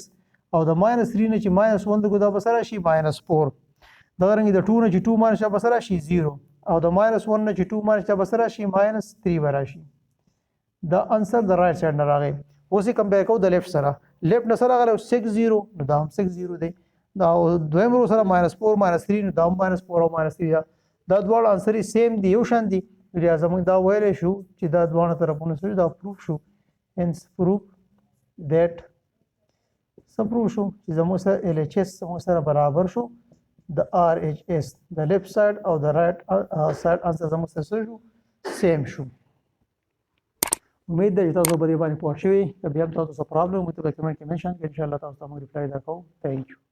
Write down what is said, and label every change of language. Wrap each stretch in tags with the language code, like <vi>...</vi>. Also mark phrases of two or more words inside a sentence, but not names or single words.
<ps>او د -3 نه چې -1 دغه به سره شي -4 دا رنګ د 2 نه چې 2 ماینس به سره شي 0 او د -1 نه چې 2 ماینس به سره شي -3 به راشي دا انسر د</ps> <en>right side</en> <ps>نه راغی اوس یې کمپیر کوو د لیفت سره لیفت نه سره راغلی 6 0 نو دا هم 6 0 دی دا دویم رو سره -4 -3 نو دا هم -4 او -3 دا دواړه</ps> <en>answer same</en> <ps>دي یو شان دي بیا زموږ دا ویلی شو چې دا دواړه طرفونه سره دا پروف شو</ps> <en>hence proof that</en> <ps>څه پروف شو چې زموږ سره LHS زموږ سره برابر شو د RHS د</ps> <en>left side</en> <ps>او د</ps> <en>right side</en> <ps>انسر زموږ سره شو سیم شو امید ده چې تاسو په دې باندې پوه شوي که بیا هم تاسو څه پرابلم وي ته په کمنټ کې منشن کړئ انشاءالله تاسو ته موږ ریپلای درکوو</ps> <en>thank you</en>